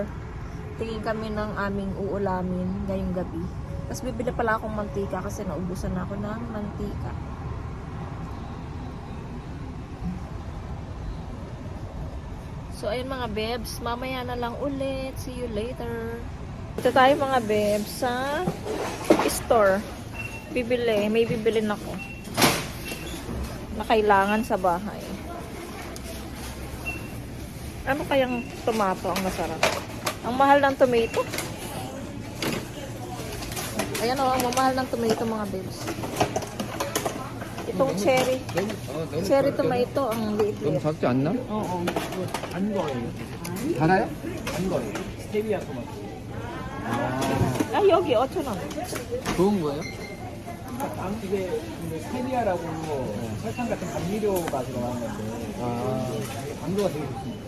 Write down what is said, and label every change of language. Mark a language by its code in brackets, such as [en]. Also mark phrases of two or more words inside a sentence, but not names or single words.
[tl] Tingin kami ng aming uulamin ngayong gabi. Tapos bibili pala akong mantika kasi naubusan na ako ng mantika. So ayun mga bebs, mamaya na lang ulit. [en] See you later. [tl] Ito tayo mga bebs sa store. May bibilin ako na kailangan sa bahay. Ano kayang tomato ang masarap? Ang mahal ng tomato. Ayan ang mamahal ng tomato mga babes. Itong cherry. [en] Cherry tomato [tl] ang liit-liit. [ko] 너무 작지 않나? [tl] Oo. [ko] 달아요? 여기 5,000원. 좋은 거예요? 이게 스테비아라고 설탕 같은 감미료가 들어가는 건데 당도가 되게 좋습니다.